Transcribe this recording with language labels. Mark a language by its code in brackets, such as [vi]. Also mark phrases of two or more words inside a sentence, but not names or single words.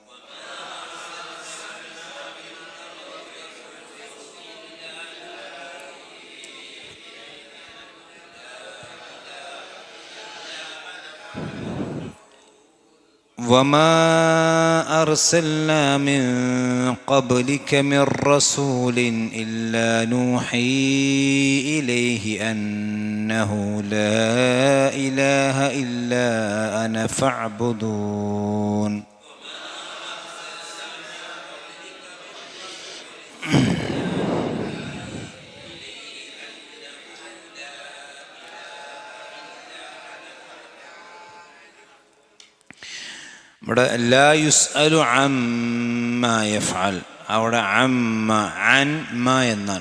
[ar] وما أرسلنا من قبلك من رسول إلا نوحي إليه أنه أنه لا إله إلا أنا فاعبدون. [ml] ഇവിടെ [ar] لا يسأل عما يفعل, [ml] അവിടെ [ar] عما عن ما [ml] എന്നാണ്.